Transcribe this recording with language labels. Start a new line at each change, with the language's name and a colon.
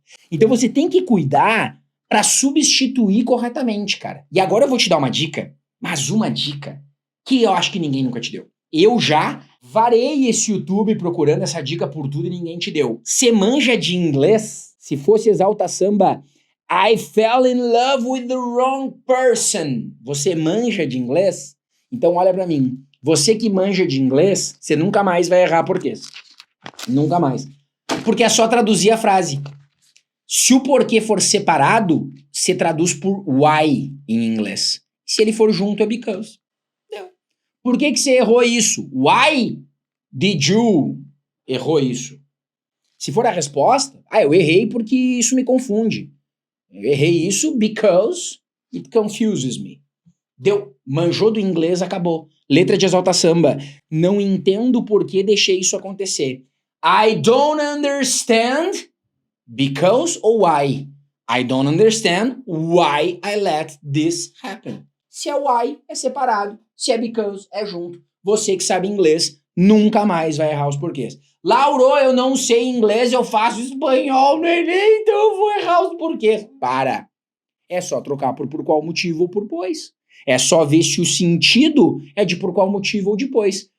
Portuguese: Então você tem que cuidar para substituir corretamente, cara. E agora eu vou te dar uma dica, mas uma dica que eu acho que ninguém nunca te deu. Eu já varei esse YouTube procurando essa dica por tudo e ninguém te deu. Você manja de inglês? Se fosse
English: Exalta Samba, I fell in love with the wrong person.
Portuguese: Você manja de inglês? Então olha pra mim. Você que manja de inglês, você nunca mais vai errar porquês. Nunca mais. Porque é só traduzir a frase. Se o porquê for separado, você traduz por why em inglês. Se ele for junto, é because. Entendeu? Por que você errou isso?
English: Why did you
Portuguese: errou isso? Se for a resposta, eu errei porque isso me confunde. Eu errei isso
English: because it confuses me.
Portuguese: Deu. Manjou do inglês, acabou. Letra de Exalta Samba. Não entendo por que deixei isso acontecer.
English: I don't understand because ou why. I don't understand why I let this happen.
Portuguese: Se é why, é separado. Se é because, é junto. Você que sabe inglês nunca mais vai errar os porquês. Lauro, eu não sei inglês, eu faço espanhol no Enem, então eu vou errar os porquês. Para. É só trocar por qual motivo ou por pois. É só ver se o sentido é de por qual motivo ou depois.